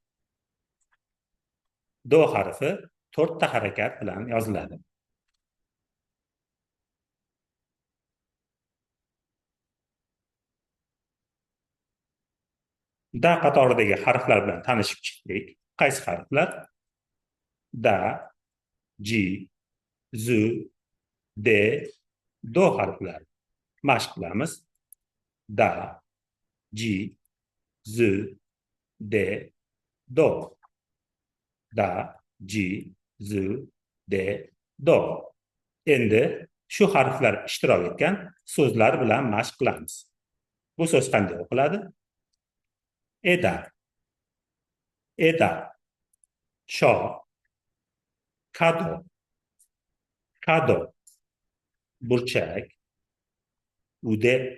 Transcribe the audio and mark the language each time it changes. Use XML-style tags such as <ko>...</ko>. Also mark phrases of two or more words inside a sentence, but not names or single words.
<uz>Do harfi 4 ta harakat bilan yoziladi. Da qatoridagi harflar bilan tanishib chiqdik. Qaysi harflar? Da, ji, zu, de, do harflari. Mashq qilamiz. Da, ji, zu, de, do. Da, ji, zu, de, do. Endi shu harflar ishtirok etgan so'zlar bilan mashq qilamiz. Bu so'z qanday o'qiladi?</uz> <ja>えだ、ちょう、かど、burchak、うで,</ja>